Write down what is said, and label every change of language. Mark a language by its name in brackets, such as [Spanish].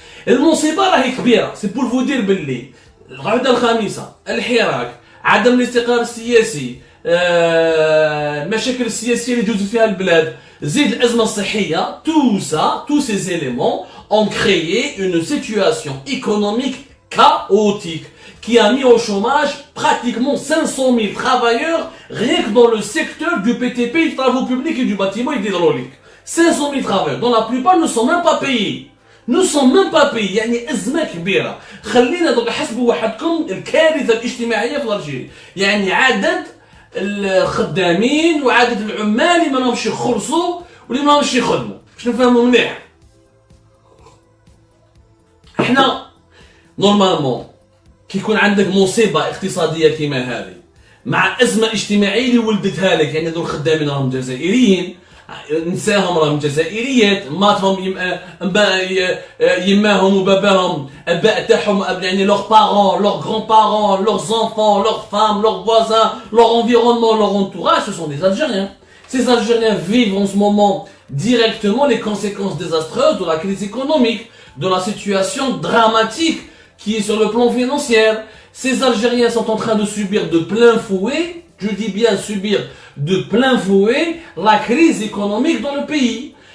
[Arabic] المصيبة راهي كبيرة، [French] c'est pour vous dire [Arabic] باللي العهدة الخامسة، الحراك، عدم الاستقرار السياسي، المشاكل السياسية اللي جوز فيها البلاد، زيد الأزمة الصحية، [French] tous ces éléments ont créé une situation économique chaotique qui a mis au chômage pratiquement 500,000 travailleurs rien que dans le secteur du PTP, des travaux publics et du bâtiment et d'hydraulique. 500,000 travailleurs, dont la plupart ne sont même pas payés. Ne sont même pas payés. [Arabic] يعني أزمة كبيرة. خلينا دوك حسبوا وحدكم الكارثة الاجتماعية في ألجيريا. يعني عدد الخدامين وعدد العمال اللي ما لهمش يخلصوا واللي ما لهمش يخدموا. باش نفهموا مليح. احنا نورمالمون كي يكون عندك مصيبة اقتصادية كيما هذه مع أزمة اجتماعية اللي ولدتها لك، يعني هذو الخدامين راهم جزائريين، نساهم راهم جزائريات، ماتهم يماهم وباباهم، الآباء تاعهم يعني [French] leurs parents, leurs grands-parents, leurs enfants, leurs femmes, leurs voisins, leur environnement, leur entourage, ce sont des Algériens. Ces Algériens vivent en ce moment directement les conséquences désastreuses de la crise économique, de la situation dramatique qui est sur le plan financier. Ces Algériens sont en train de subir de plein fouet, je dis bien subir de plein fouet, la crise économique dans le pays.